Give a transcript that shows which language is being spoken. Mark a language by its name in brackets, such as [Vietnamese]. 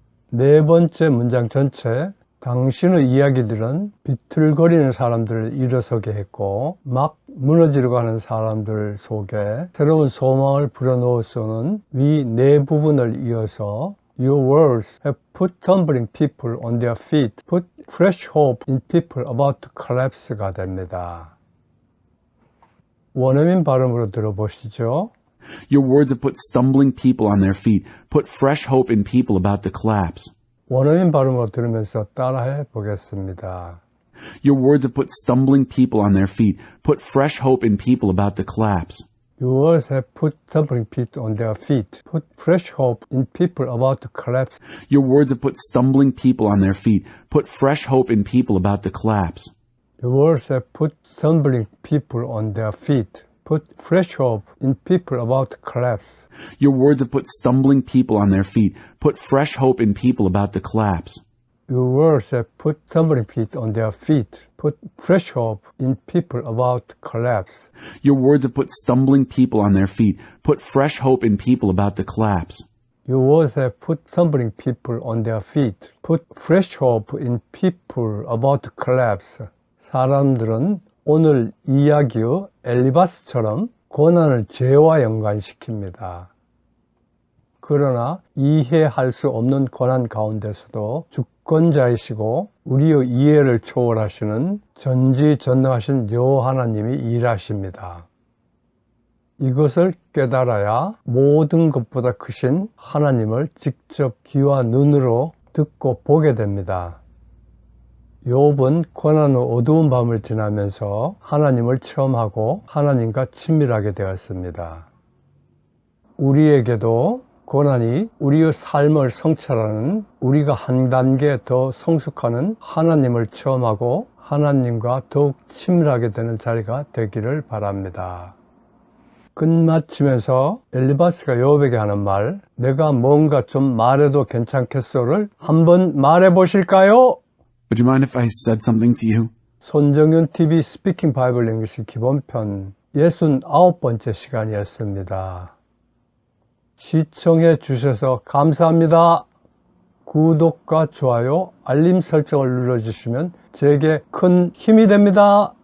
[Korean] 네 번째 문장 전체, 당신의 이야기들은 비틀거리는 사람들을 일어서게 했고 막 무너지려고 하는 사람들 속에 새로운 소망을 불어넣었소는 위 네 부분을 이어서 [English] Your words have put stumbling people on their feet, put fresh hope in people about to collapse [Korean] 가 됩니다. 원어민 발음으로 들어보시죠. [English] Your words have put stumbling people on their feet, put fresh hope in people about to collapse. [Korean] 원어민 발음으로 들으면서 따라해 보겠습니다. [English] Your words have put stumbling people on their feet, put fresh hope in people about to collapse. Your words have put stumbling people on their feet, put fresh hope in people about to collapse. Your words have put stumbling people on their feet, put fresh hope in people about to collapse. Your words have put stumbling people on their feet, put fresh hope in people about to collapse. Your words have put stumbling people on their feet, put fresh hope in people about to collapse. Your words have put stumbling people on their feet, put fresh hope in people about to collapse. Your words have put stumbling people on their feet, put fresh hope in people about to collapse. Your words have put stumbling people on their feet, put fresh hope in people about to collapse. [Korean] 사람들은 오늘 이야기의 엘리바스처럼 고난을 죄와 연관시킵니다. 그러나 이해할 수 없는 고난 가운데서도 주권자이시고 우리의 이해를 초월하시는 전지전능하신 여호와 하나님이 일하십니다. 이것을 깨달아야 모든 것보다 크신 하나님을 직접 귀와 눈으로 듣고 보게 됩니다. 욥은 고난의 어두운 밤을 지나면서 하나님을 체험하고 하나님과 친밀하게 되었습니다. 우리에게도 고난이 우리의 삶을 성찰하는, 우리가 한 단계 더 성숙하는 하나님을 체험하고 하나님과 더욱 친밀하게 되는 자리가 되기를 바랍니다. 끝마치면서 엘리바스가 요업에게 하는 말, 내가 뭔가 좀 말해도 괜찮겠소를 한번 말해 보실까요? [English] Would you mind if I said something to you? [Korean] 손정윤 TV 스피킹 바이블 잉글리시 기본편 69번째 시간이었습니다. 시청해 주셔서 감사합니다. 구독과 좋아요, 알림 설정을 눌러주시면 제게 큰 힘이 됩니다.